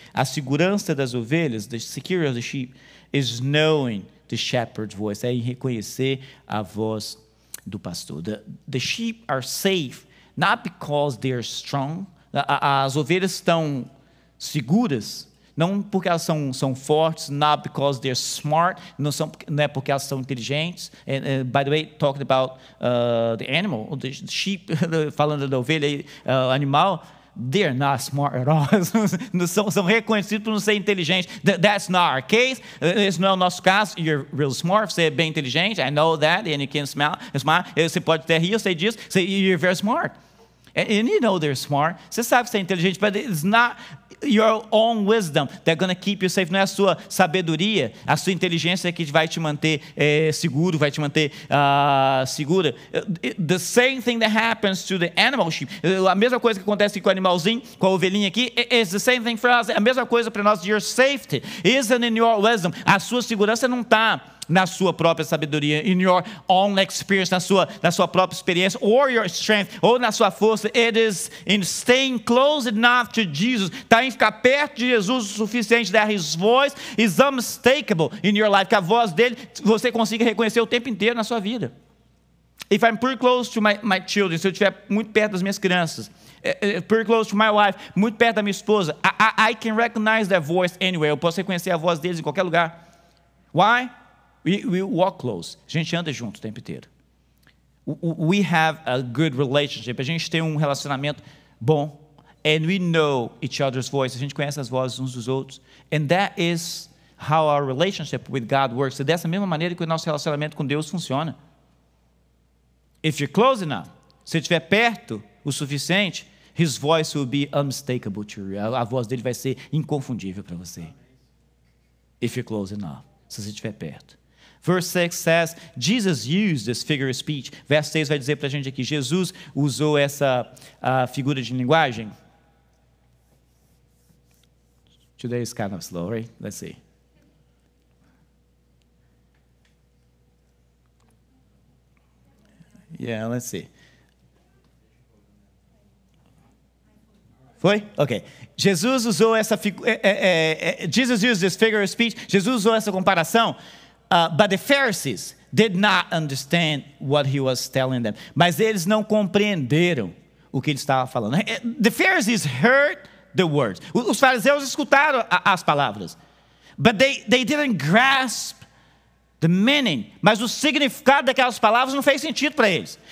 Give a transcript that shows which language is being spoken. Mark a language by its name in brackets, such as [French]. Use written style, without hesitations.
[Portuguese] A segurança das ovelhas, [English] the security of the sheep, is knowing the shepherd's voice. [Portuguese] É em reconhecer a voz do pastor. [English] The sheep are safe, not because they're strong. [Portuguese] As ovelhas estão seguras, não porque elas são fortes, [English] not because they're smart, [Portuguese] não é porque elas são inteligentes. [English] And by the way, talking about the animal, the sheep, [Portuguese] falando da ovelha, animal, [English] they're not smart at all. [Portuguese] são reconhecidos por não ser inteligentes. [English] That's not our case. [Portuguese] Esse não é o nosso caso. [English] You're real smart. [Portuguese] Você é bem inteligente. [English] I know that. And you can smile. [Portuguese] Você pode até rir, eu sei disso. [English] You're very smart. And you know they're smart. [Portuguese] Você sabe que você é inteligente, [English] but it's not your own wisdom that's going to keep you safe. [Portuguese] Não é a sua sabedoria, a sua inteligência que vai te manter seguro, vai te manter segura. [English] The same thing that happens to the animal sheep. [Portuguese] A mesma coisa que acontece com o animalzinho, com a ovelhinha aqui, [English] is the same thing for us. [Portuguese] A mesma coisa para nós. [English] Your safety isn't in your wisdom. [Portuguese] A sua segurança não está na sua própria sabedoria, [English] in your own experience, [Portuguese] na sua própria experiência, [English] or your strength, [Portuguese] ou na sua força. [English] It is in staying close enough to Jesus. [Portuguese] Está em ficar perto de Jesus o suficiente, [English] that his voice is unmistakable in your life, [Portuguese] que a voz dele você consiga reconhecer o tempo inteiro na sua vida. [English] If I'm pretty close to my children, [Portuguese] se eu estiver muito perto das minhas crianças, [English] pretty close to my wife, [Portuguese] muito perto da minha esposa, [English] I can recognize their voice anywhere. [Portuguese] Eu posso reconhecer a voz deles em qualquer lugar. [English] Why? We walk close. [Portuguese] A gente anda junto o tempo inteiro. [English] We have a good relationship. [Portuguese] A gente tem um relacionamento bom. [English] And we know each other's voice. [Portuguese] A gente conhece as vozes uns dos outros. And that is how our relationship with God works. É dessa mesma maneira que o nosso relacionamento com Deus funciona. [English] If you're close enough, [Portuguese] se estiver perto o suficiente, [English] His voice will be unmistakable to you. [Portuguese] A voz dele vai ser inconfundível para você. [English] If you're close enough, [Portuguese] se você estiver perto. [English] Verse 6 says, Jesus used this figure of speech. [Portuguese] Verso 6 vai dizer para a gente aqui, Jesus usou essa figura de linguagem. [English] Today is kind of slow, right? Let's see. Yeah, let's see. [Portuguese] Foi? Ok. Jesus usou essa [English] Jesus used this figure of speech. [Portuguese] Jesus usou essa comparação. [English] But the Pharisees did not understand what he was telling them. [Portuguese] Mas eles não compreenderam o que ele estava falando. [English] The Pharisees heard the words. [Portuguese] Os fariseus escutaram as palavras. [English] But they didn't grasp the meaning. [Portuguese] Mas o significado daquelas palavras não fez sentido para eles.